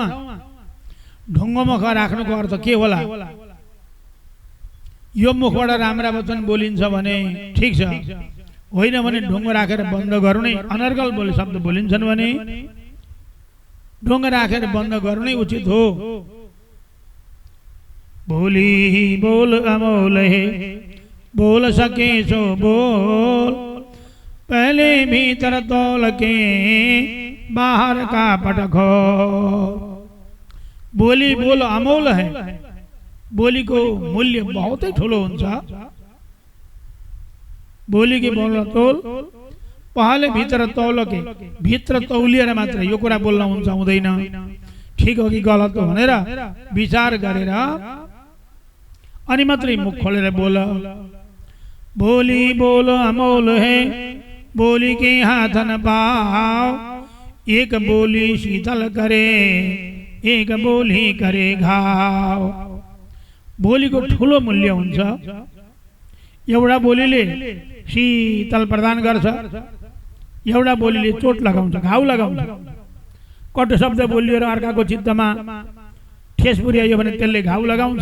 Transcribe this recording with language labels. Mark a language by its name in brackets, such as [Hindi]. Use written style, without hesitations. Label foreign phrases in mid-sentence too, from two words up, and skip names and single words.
[Nepali] ढुङ्गो मुख राख्नुको अर्थ के होला? यो मुखबाट राम्रा वचन बोलिन्छ भने ठिक छ, होइन भने ढुङ्गो राखेर बन्द गर्नु नै अनर्गल बोले शब्द बोलिन्छन् भने ढुङ्गो राखेर बन्द गर्नु नै उचित हो। [Hindi] बोली बोल अमोल है, बोल सके सो बोल, पहले भीतर तौल के बाहर का पटखो। बोली बोल अमोल है, [Nepali] बोली को मूल्य बहुत ही ठुलो हुन्छ। [Hindi] बोली के बोल तौल, पहले भित्र तौल के, [Nepali] भित्र तौलिएर मात्र यो कुरा बोल्न हुन्छ हुँदैन, ठिक हो कि गलत हो भनेर विचार गरेर अनि मात्रै मुख खोलेर बोल। [Hindi] बोली बोल अमोल है, बोली के हाथ न पाओ, एक बोली शीतल करे, एक बोली करे घाव। [Nepali] बोलीको ठुलो मूल्य हुन्छ। एउटा बोलीले शीतल प्रदान गर्छ, एउटा बोलीले चोट लगाउँछ, घाउ लगाउँछ। कटु शब्द बोलिएर अर्काको चित्तमा ठेस पुर्यायो भने त्यसले घाउ लगाउँछ।